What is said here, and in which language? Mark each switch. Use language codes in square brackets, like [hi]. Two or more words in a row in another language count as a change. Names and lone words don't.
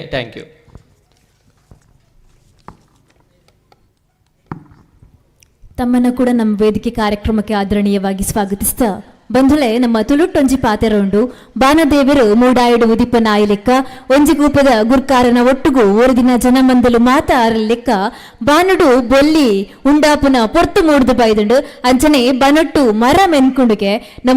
[en] thank you. [kn] ತಮ್ಮನ್ನು ಕೂಡ ನಮ್ಮ ವೇದಿಕೆ ಕಾರ್ಯಕ್ರಮಕ್ಕೆ ಆದರಣೀಯವಾಗಿ ಸ್ವಾಗತಿಸ್ತಾ [tcy] ಬಂಧುಳೆ ನಮ್ಮ ತುಳುಟ್ಟೊಂಜಿ ಪಾತೆರೊಂಡು ಬಾನದೇವರು ಮೂಡಾಯಿಡು ಉದಿಪ ನಾಯಿಲೆಕ್ಕ ಒಂಜಿಗೂಪದ ಗುರ್ಕಾರನ ಒಟ್ಟುಗು ಓರ್ದಿನ ಜನಮಂದಲು ಮಾತಾರಲೆಕ್ಕ ಬಾನುಡು ಬೊಲ್ಲಿ ಉಂಡಾಪುನ ಪೊರ್ತು ಮೂಡ್ದು ಬೈದುಂಡು ಅಂಚನೆ ಬನೊಟ್ಟು ಮರ ಮೆನ್ಕುಂಡುಗೆ ನಮ್ಮ